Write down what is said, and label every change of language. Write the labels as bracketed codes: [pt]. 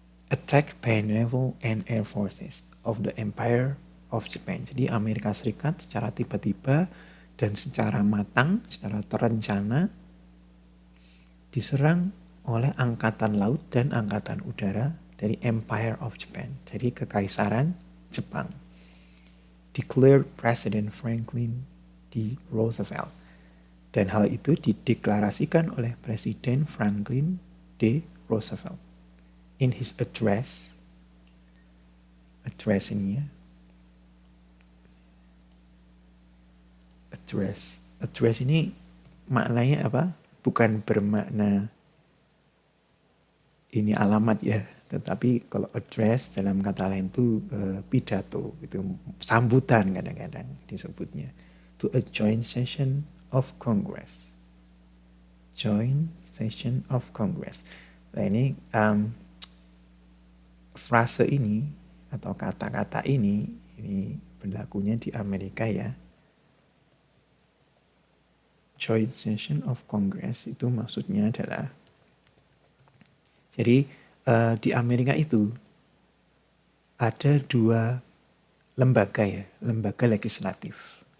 [en] attacked by naval and air forces of the Empire of Japan. [id] Jadi Amerika Serikat secara tiba-tiba dan secara matang, secara terencana diserang oleh angkatan laut dan angkatan udara dari Empire of Japan. Jadi kekaisaran Jepang. [en] Declared President Franklin D. Roosevelt. [id] Dan hal itu dideklarasikan oleh Presiden Franklin D. Roosevelt. [en] In his address [id] ini ya, address ini maknanya apa? Bukan bermakna ini alamat ya, tetapi kalau address dalam kata lain itu pidato, itu sambutan kadang-kadang disebutnya. [en] To a joint session of Congress. Joint session of Congress. [id] Nah ini frase ini atau kata-kata ini berlakunya di Amerika ya. [en] Joint session of Congress [id] itu maksudnya adalah, jadi di Amerika itu ada dua lembaga ya, lembaga legislatif.